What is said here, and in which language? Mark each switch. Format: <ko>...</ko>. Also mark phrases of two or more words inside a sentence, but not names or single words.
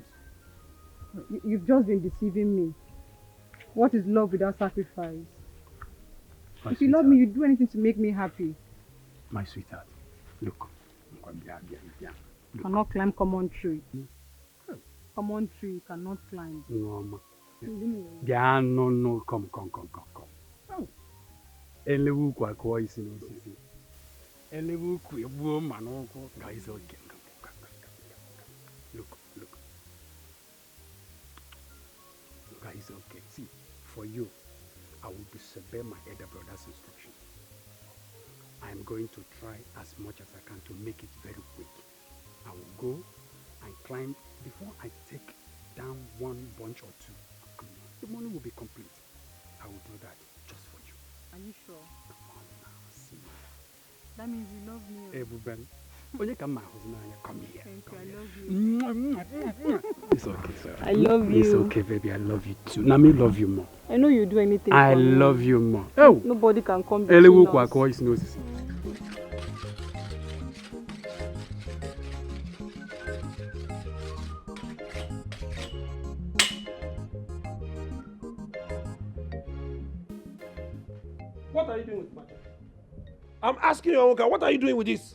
<en>You've just been deceiving me. What is love without sacrifice? If you love me, you do anything to make me happy. My sweetheart, look. You cannot climb common tree. Common tree you cannot climb. No, ma. Yeah, no, come.</en> <ig>Elewu kwa kwa isi n'osisi. Elewu kwa egbuo ma n'ụkwụ.</ig> <en>Guys, okay. Look. Guys, okay. See, for you, I will disobey my elder brother's instruction. I am going to try as much as I can to make it very quick. I will go and climb before I take down one bunch or two. The money will be complete. I will do that just for you. Are you sure? Come on now, see. That means you love me.</en> <ig>Ebuben, onye ka mma ahụ n'anya,</ig> <en>come here. Thank you, I love you. It's okay, sir. I love you. It's okay, baby. I love you too. Now me love you more. I know you do anything I for me. love you more. Oh, nobody can come</en> <ig>Elewu</ig> <en>between</en> <ig>kwa</ig> <en>us.</en> <ig>kwa isi n'osisi.</ig> <en>What are you doing with Maja? I'm asking you, Onka, what are you doing with this?</en>